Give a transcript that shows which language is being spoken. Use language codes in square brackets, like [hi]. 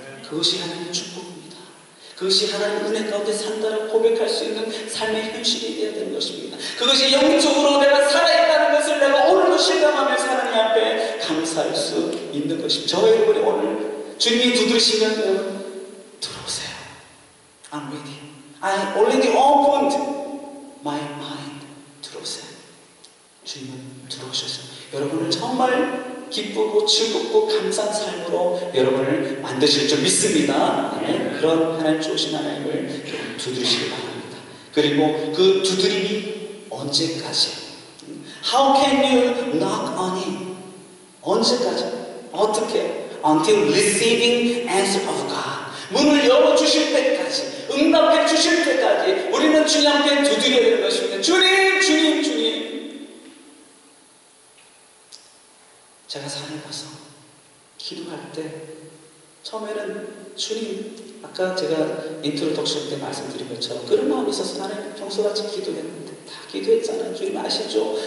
[ko] 그것이 하나님의 축복입니다. 그것이 하나님 은혜 가운데 산다라고 고백할 수 있는 삶의 현실이 되어야 되는 것입니다. 그것이 영적으로 내가 살아있다는 것을 내가 오늘도 실감하면서 하나님 앞에 감사할 수 있는 것입니다. 저와 여러분이 오늘 주님이 두드리시면 여러분 들어오세요. [en] I'm ready. I already opened my mind. [ko] 들어오세요. 주님은 들어오셔서 여러분을 정말 기쁘고 즐겁고 감사한 삶으로 여러분을 만드실 줄 믿습니다. 네? 그런 하나님 좋으신 하나님을 두드리시기 바랍니다. 그리고 그 두드림이 언제까지? [en] How can you knock on him? [ko] 언제까지? 어떻게? [en] Until receiving answer of God. [ko] 문을 열어주실 때까지, 응답해 주실 때까지 우리는 주님 앞에 두드려야 되는 것입니다. 주님, 주님, 주님. 제가 산에 가서 기도할 때 처음에는 주님, 아까 제가 인트로덕션 때 말씀드린 것처럼 그런 마음이 있어서 나는 평소같이 기도했는데 다 기도했잖아요. 주님 아시죠?